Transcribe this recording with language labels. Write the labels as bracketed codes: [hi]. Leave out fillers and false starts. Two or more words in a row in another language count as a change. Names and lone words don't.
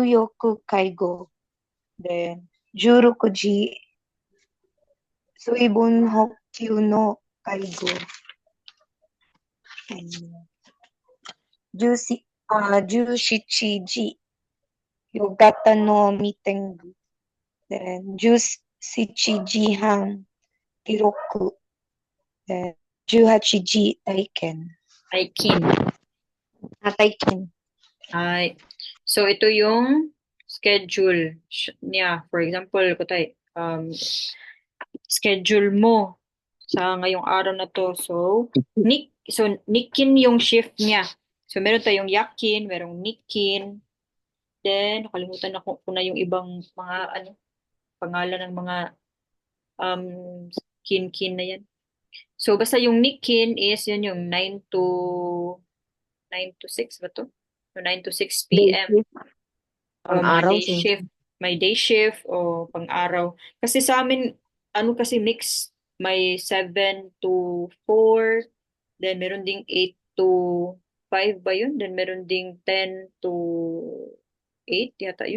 [ja] 浴会合。Then, 16時、水分補給の会合。17時、夕方のミーティング。Then, 17時半、記録。Then, 18時、体験。 ay, Kin. 体験。 Ay. [tl] So, ito yung schedule niya. [en] For example, [tl] kutay, schedule mo sa ngayong araw na to. So Nikin yung shift niya. So meron tayong Yakin, merong Nikin, then nakalimutan na ko na yung ibang mga ano pangalan ng mga um kin na yan. So basta yung Nikin is yun yung 9 to 6 ba to? [en] So 9 to 6 Day p.m. shift, [tl] O mga pang-araw, [en] day shift, [tl] may [en] day shift [tl] o pang-araw. Kasi sa amin, ano kasi mix, may 7 to 4, then meron ding 8 to 5 ba yun? Then meron ding 10 to 8 yata yun.